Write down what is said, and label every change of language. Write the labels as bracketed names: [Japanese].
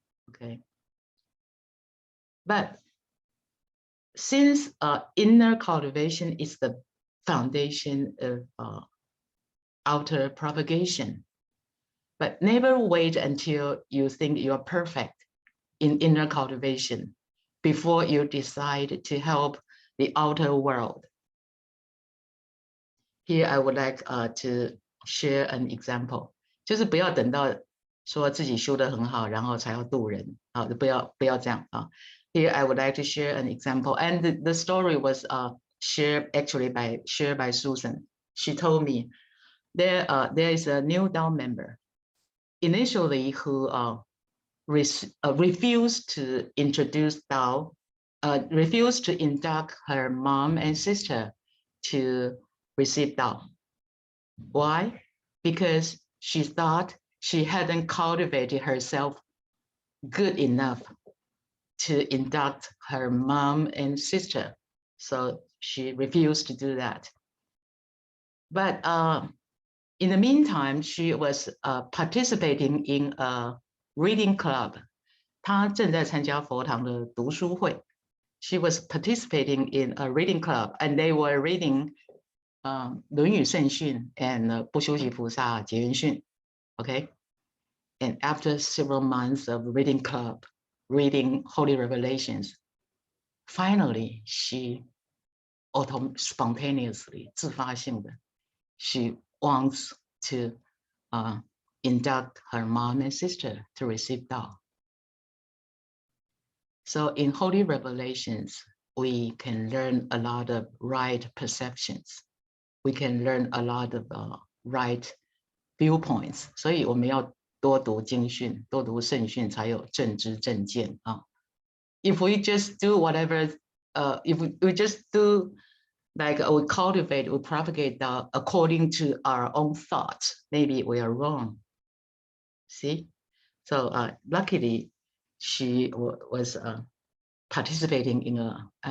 [English] Okay. But since inner cultivation is the foundation of outer propagation, but never wait until you think you're perfect in inner cultivation before you decide to help the outer world. Here I would like to share an example. [Chinese] 就是不要等到说自己修得很好，然后才要度人啊，不要这样啊。 [English] Here I would like to share an example, and the story was shared by Susan. She told me there is a new Tao member initially who refused to introduce Tao, refused to induct her mom and sister to receive Tao. Why? Because she thought she hadn't cultivated herself good enough to induct her mom and sister. So she refused to do that. But in the meantime, she was participating in a reading club. [Chinese] 她正在参加佛堂的读书会. [English] She was participating in a reading club, and they were reading 论语圣训 and 不修习菩萨结缘训. Okay, and after several months of reading club, reading holy revelations, finally she spontaneously [Chinese] 自发性的 [English] she wants to induct her mom and sister to receive Tao. So in holy revelations, we can learn a lot of right perceptions. We can learn a lot of right viewpoints. [Chinese] 所以我们要多读经训，多读圣训，才有正知正见啊。 [English] If we just do whatever, if we just do like we cultivate, we propagate according to our own thoughts, maybe we are wrong. See, so luckily she was participating in a.